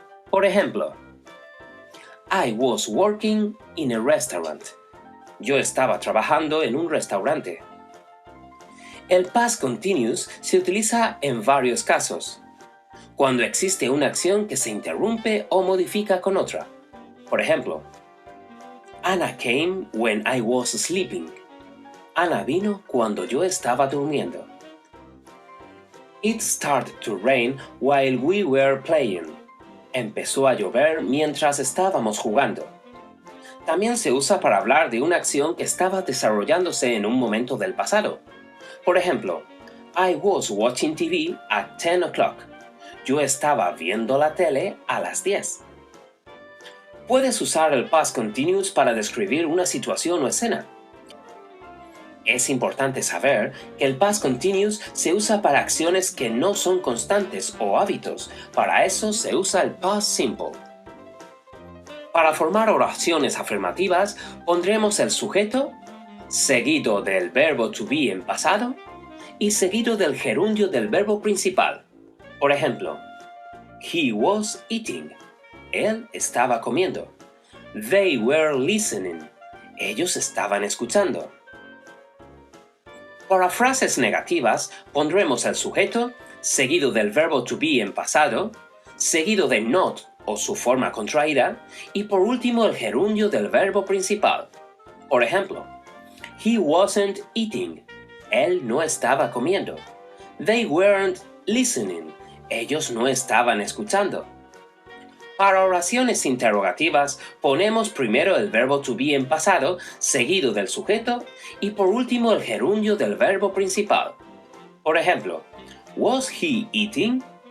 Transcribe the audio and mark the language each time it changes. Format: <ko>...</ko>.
<es>Por ejemplo,</es> <en>I was working in a restaurant.</en> <es>Yo estaba trabajando en un restaurante. El past continuous se utiliza en varios casos. Cuando existe una acción que se interrumpe o modifica con otra. Por ejemplo,</es> <en>Anna came when I was sleeping.</en> <es>Ana vino cuando yo estaba durmiendo.</es> <en>It started to rain while we were playing.</en> <es>Empezó a llover mientras estábamos jugando. También se usa para hablar de una acción que estaba desarrollándose en un momento del pasado. Por ejemplo,</es> <en>I was watching TV at 10 o'clock.</en> <es>Yo estaba viendo la tele a las 10. Puedes usar el past continuous para describir una situación o escena. Es importante saber que el past continuous se usa para acciones que no son constantes o hábitos. Para eso se usa el past simple. Para formar oraciones afirmativas, pondremos el sujeto, seguido del verbo to be en pasado, y seguido del gerundio del verbo principal. Por ejemplo,</es> <en>he was eating.</en> <es>Él estaba comiendo.</es> <en>They were listening.</en> <es>Ellos estaban escuchando. Para frases negativas, pondremos el sujeto, seguido del verbo to be en pasado, seguido de not o su forma contraída, y por último el gerundio del verbo principal. Por ejemplo,</es> <en>he wasn't eating.</en> <es>Él no estaba comiendo.</es> <en>They weren't listening.</en> <es>Ellos no estaban escuchando. Para oraciones interrogativas, ponemos primero el verbo to be en pasado, seguido del sujeto, y por último el gerundio del verbo principal. Por ejemplo,</es> <en>was he eating?</en>